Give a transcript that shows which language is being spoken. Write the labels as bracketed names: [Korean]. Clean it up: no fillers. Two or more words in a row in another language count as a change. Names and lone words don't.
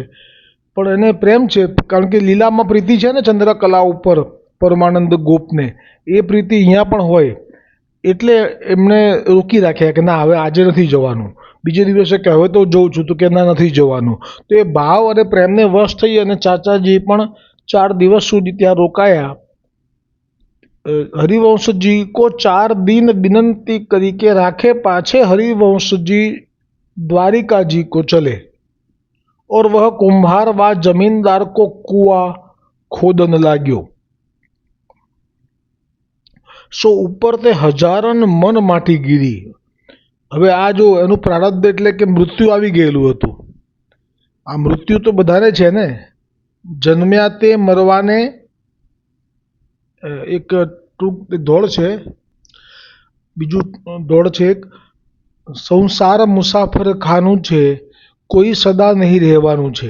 [Gujarati] પણ એને પ્રેમ છે, કારણ કે લીલામાં પ્રીતિ છે ને ચંદ્રકલા ઉપર પરમાનંદ ગોપને, એ પ્રીતિ અહીંયા પણ હોય. એટલે એમને રોકી રાખ્યા કે ના હવે આજે નથી જવાનું. બીજે દિવસે કે હવે તો જઉં છું, તો કે ના નથી જવાનું. તો એ ભાવ અને પ્રેમને વશ થઈ અને ચાચાજી પણ 4 દિવસ સુધી ત્યાં રોકાયા. [Braj] हरिवंशजी को 4 दिन विनंती करी के राखे पाछे हरिवंशजी द्वारिका जी को चले और वह कुम्हार व जमीनदार को कुआ खोदन लाग्यो. सो ऊपर ते हजारन मन माटी गीरी. [Gujarati] હવે આ જો એનું પ્રારબ્ધ એટલે કે મૃત્યુ આવી ગયેલું હતું. આ મૃત્યુ તો બધાને છે ને, જન્મ્યા તે મરવાને એક દોડ છે, બીજું દોડ છે એક સંસાર મુસાફર ખાનું છે, કોઈ સદા નહીં રહેવાનું છે.